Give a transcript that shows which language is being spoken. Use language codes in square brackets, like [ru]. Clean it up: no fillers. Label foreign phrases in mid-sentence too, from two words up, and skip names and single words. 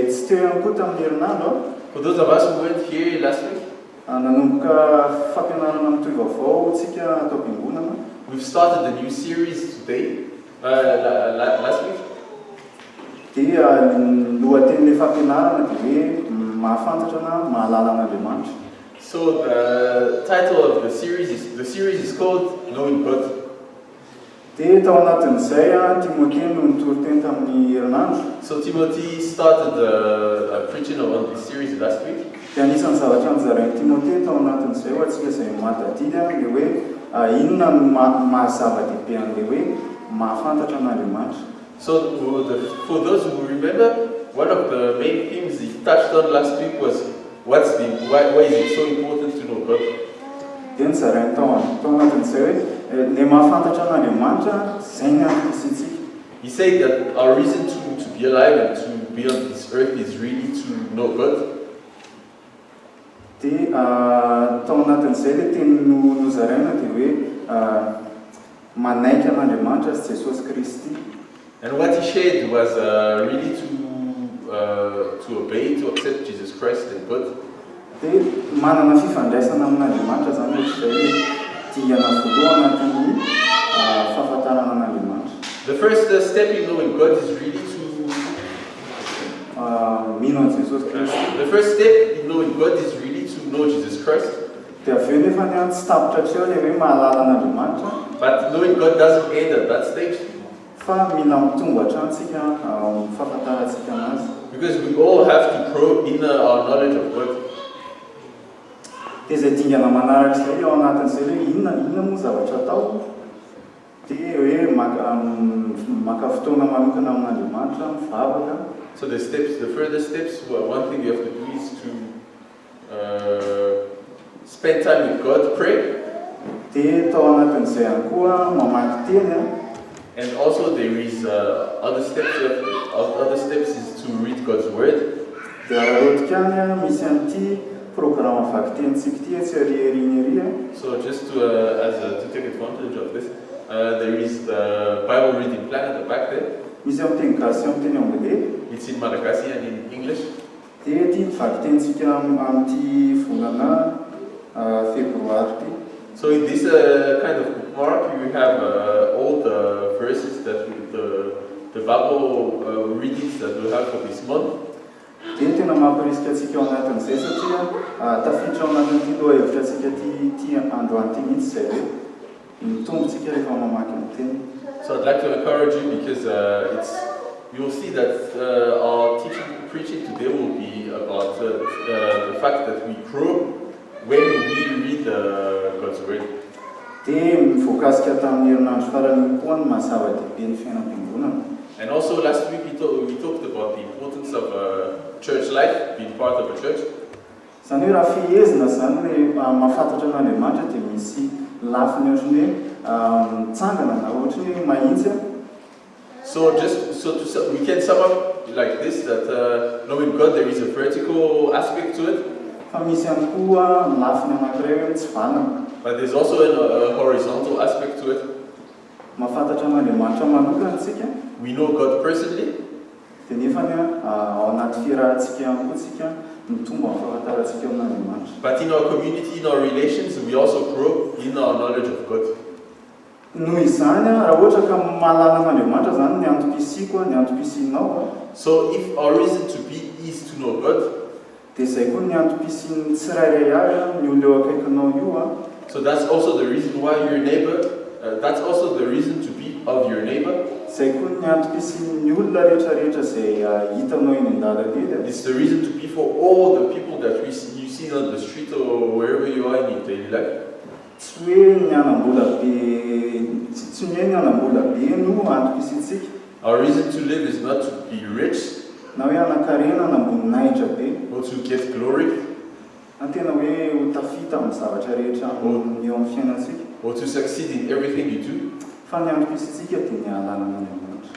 [mg] teo ihany koa tamin'ny herinandro [en] For those of us who weren't here last week, [mg] nanomboka fampianarana mitohy vaovao tsika atao am-piangonana. [en] we've started a new series today, last week. [mg] Dia lohatenin'ilay fampianarana dia hoe mahafantatra na mahalala an'Andriamanitra. [en] So the title of the series is called Knowing God. [mg] Dia tao anatin'izay Timothée no nitory teny tamin'ny herinandro. [en] So Timothy started preaching on this series last week. [mg] Dia anisan'ny zavatra nozarain'i Timothée tao anatin'izay ho antsika izay mahatadidy dia hoe inona no mahazava-dehibe an'ilay hoe mahafantatra an'Andriamanitra. [en] So for those who remember, one of the main themes he touched on last week was why is it so important to know God? [mg] Dia nozarainy tao anatin'izay hoe ilay mahafantatra an'Andriamanitra izay ny antom-pisitsika. [en] He said that our reason to be alive and to be on this earth is really to know God. [mg] Dia tao anatin'izay ilay teny nozaraina dia hoe manaiky an'Andriamanitra sy Jesosy Kristy. [en] And what he shared was really to obey, to accept Jesus Christ and God. [mg] Dia manana fifandraisana amin'Andriamanitra zany ohatr'izay diana voalohany anatin'ny fahafantarana an'Andriamanitra. [en] The first step in knowing God is really to [mg] mino an'i Jesosy Kristy. [en] The first step in knowing God is really to know Jesus Christ. [mg] Dia avy eo nefa ny tsy tapitra atreo ilay hoe mahalala an'Andriamanitra. [en] But knowing God doesn't end at that stage. [mg] Fa mila mitombo hatramintsika fahafantarantsika anazy. [en] Because we all have to grow in our knowledge of God. [mg] Dia izay dingana manarak'izay ao anatin'izay hoe inona moa zavatra atao. Dia hoe maka fotoana manokana amin'Andriamanitra, mivavaka. [en] So the further steps, one thing you have to do is to spend time with God, pray. [mg] Dia tao anatin'izay ihany koa mamaky teny. [en] And also there is other steps is to read God's word. [mg] Dia raha ohatra kany misy an'ity programme vaky tenintsika ity tsy ariariana. [en] So just to take advantage of this, there is the Bible reading plan at the back there. [mg] Misy amin'ny teny gasy amin'ny teny anglais. [en] It's in Malagasy and in English. [mg] Dia ity vaky tenintsika amin'ity volana febroary ity. [en] So in this kind of bookmark, you have all the verses that the Bible readings that we have for this month. [mg] Dia tena mampirisika antsika ao anatin'izay satria tafiditra ao anatin'ity lohahevitra antsika ty androany ity mihitsy izay hoe mitombontsika rehefa mamaky ny teny. [en] So I'd like to encourage you because you'll see that our preaching today will be about the fact that we grow when we read God's word. [mg] Dia mivoakasika tamin'ny herinandro farany koa ny mahazava-dehibe ny fiainam-piangonana. [en] And also last week we talked about the importance of church life, being part of a church. [mg] Izany hoe raha fihezina zany hoe mahafantatra an'Andriamanitra dia misy lafiny ohatrany hoe mitsangana na ohatrany hoe mahitsy. [en] So we can sum up like this, that knowing God, there is a vertical aspect to it. [mg] Fa misy ihany koa lafiny anankiray hoe tsy vanana. [en] But there's also a horizontal aspect to it. [mg] Mahafantatra an'Andriamanitra manokana tsika. [en] We know God personally. [mg] Dia nefany ao anaty fiarahantsika ihany koa tsika mitombo amin'ny fahafantarantsika amin'Andriamanitra. [en] But in our community, in our relations, we also grow in our knowledge of God. [mg] Noho izany raha ohatra ka mahalala an'Andriamanitra zany ny antom-pisiko ny antom-pisinao. [en] So if our reason to be is to know God, [mg] dia izay koa ny antom-pisin'ny tsirairay avy ny olona eo akaikinao io. [en] So that's also the reason why your neighbor, that's also the reason to be of your neighbor. [mg] Izay koa ny antom-pisin'ny olona rehetrarehetra izay hitanao eny an-dalambe. [en] It's the reason to be for all the people that you see on the street or wherever you are in your daily life. [mg] Tsy hoe ny anam-bola be, tsy hoe ny anam-bola be no antom-pisintsika. [en] Our reason to live is not to be rich, [mg] na hoe anakarena namboninahitra be, [en] or to get glory, [mg] na tena hoe ho tafita amin'ny zavatra rehetra eo amin'ny fiainantsika, [en] or to succeed in everything you do. [mg] Fa ny antom-pisintsika dia ny hahalala an'Andriamanitra.